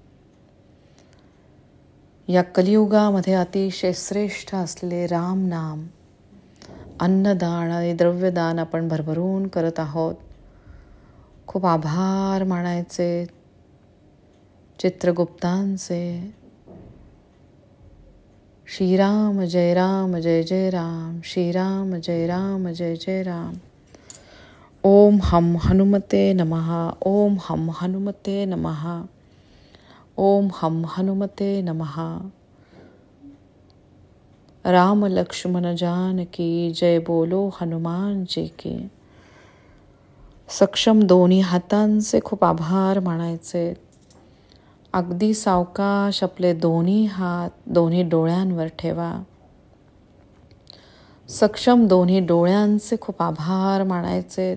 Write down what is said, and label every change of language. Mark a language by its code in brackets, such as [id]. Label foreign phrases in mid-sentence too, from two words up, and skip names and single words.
[mr] या कलियुगामध्ये अतिशय श्रेष्ठ असलेले राम नाम, अन्नदान आणि द्रव्यदान आपण भरभरून करत आहोत. खूप आभार मानायचे चित्रगुप्तांचे. श्रीराम जय जय राम, श्रीराम जय जय राम. [sa] ओम हम हनुमते नमः, ओम हम हनुमते नमः, ओम हम हनुमते नमः. [hi] राम लक्ष्मण जानकी जय बोलो हनुमान जी की. [mr] सक्षम दोन्ही हातांचे खूप आभार मानायचे. अगदी सावकाश आपले दोन्ही हात दोन्ही डोळ्यांवर ठेवा. सक्षम दोन्ही डोळ्यांचे खूप आभार मानायचे.